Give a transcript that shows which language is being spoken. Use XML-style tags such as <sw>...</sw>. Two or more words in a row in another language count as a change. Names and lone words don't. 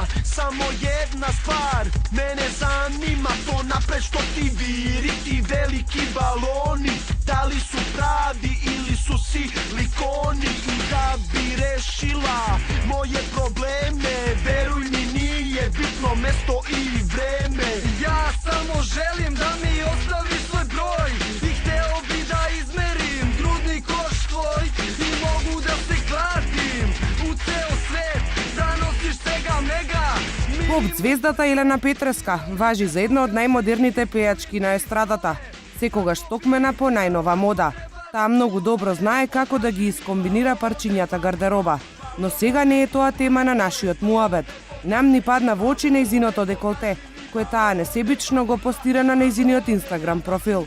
<sr>samo jedna stvar mene zanima, to napred što ti viri, ti veliki baloni, da li su pravi ili su silikoni, i da bi rešila moje probleme, veruj mi nije bitno mesto i vreme. Ja samo želim da mi ostavi svoj broj i hteo bi da izmerim grudni koš tvoj i mogu da se kladim u ceo svet da nosiš svega mega.</sr> <mk>Поп звездата Елена Петреска важи за една од најмодерните пејачки на естрадата, секогаш токмена по најнова мода. Таа многу добро знае како да ги искомбинира парчињата гардероба, но сега не е тоа тема на нашиот муабет. Нам ни падна во очи нејзиното деколте, кое таа несебично го постира на нејзиниот Инстаграм профил.</mk>